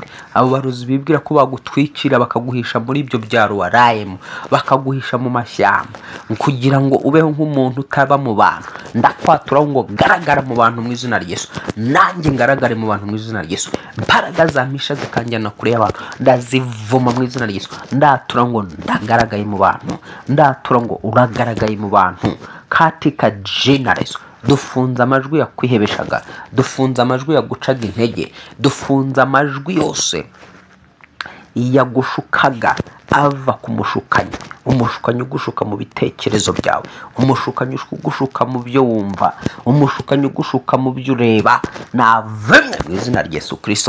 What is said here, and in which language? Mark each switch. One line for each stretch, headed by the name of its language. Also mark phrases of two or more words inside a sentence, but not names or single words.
Kinyarwanda: Abo barozi bibwira ko bagutwikira bakaguhisha muri ibyo byaro warayemo, bakaguhisha mu mashyamba kugira ngo ubeho nk'umuntu utaba mu bantu. Ndakwatura ngo garagara mu bantu mu izina rya Yesu, nanjye ngaragare mu bantu mu izina rya Yesu. Imbaraga zamisha zikanjyana kure y'abantu ndazivuma mu izina rya Yesu. Ndatura ngo ndagaragaye mu bantu, ndatura ngo uragaragaye mu bantu
Swahili: katika jina la Yesu.
Kinyarwanda: Dufunze amajwi yakwihebeshaga, dufunze amajwi yagucaga intege, dufunze amajwi yose yagushukaga ava ku mushukanyi. Umushukanyi ugushuka mu bitekerezo byawe, umushukanyi ugushuka mu byo wumva, umushukanyi ugushuka mu byo ureba, navumwe mu izina rya Yesu Kristo.